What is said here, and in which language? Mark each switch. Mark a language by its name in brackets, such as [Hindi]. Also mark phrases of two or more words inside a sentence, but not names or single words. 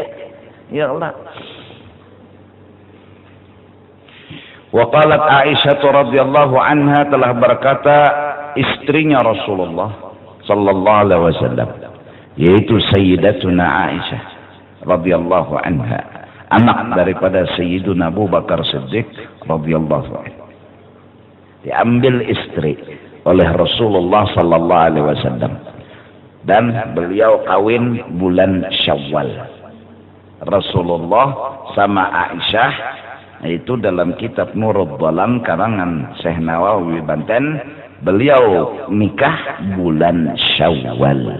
[Arabic] يا الله. وقالت عائشة رضي الله عنها, [Indonesian] telah berkata istrinya Rasulullah [Arabic] صلى الله عليه وسلم, [Indonesian] yaitu Sayyidatuna Aisyah [Arabic] رضي الله عنها, [Indonesian] anak daripada Sayyiduna Abu Bakar Siddiq [Arabic] رضي الله عنه, [Indonesian] diambil istri oleh Rasulullah [Arabic] صلى الله عليه وسلم [Indonesian] dan beliau kawin bulan Syawal. Rasulullah sama Aisyah itu dalam kitab Nurul Dhalam karangan Syekh Nawawi Banten, beliau nikah bulan Syawal.